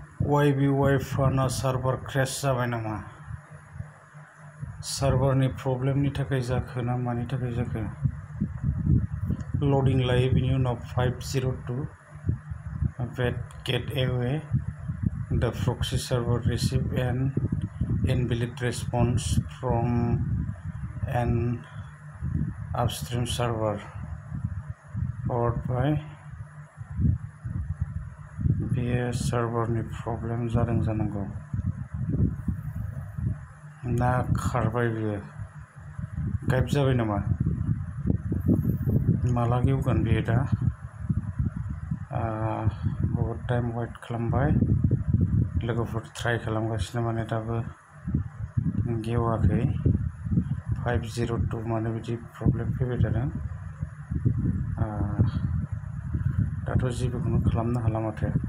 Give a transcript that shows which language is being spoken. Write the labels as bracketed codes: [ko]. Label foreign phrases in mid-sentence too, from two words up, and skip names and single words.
[brx] YBY फाना सार्भार क्रेश जाबाय नामा? सार्भारनि प्रब्लेमनि थाखाय जाखो ना मानि थाखाय जाखो? लडिं लायो बिनि उनाव 502 [en] get away the proxy server receive an invalid response from an upstream server powered by [brx] बेयो सार्भारनि प्रब्लेम जादों जानांगौ ना खारबाय बियो गायब जाबाय नामा? माला गेवगोन बियो दा? बहुद [en] time wait [brx] खालामबाय लोगोफोर ट्राइ खालामगासिनो माने दाबो गेवाखै 502 मानो बिदि प्रब्लेम फैबाय थादों दाथ' जेबोखौनो खालामनो हाला माथो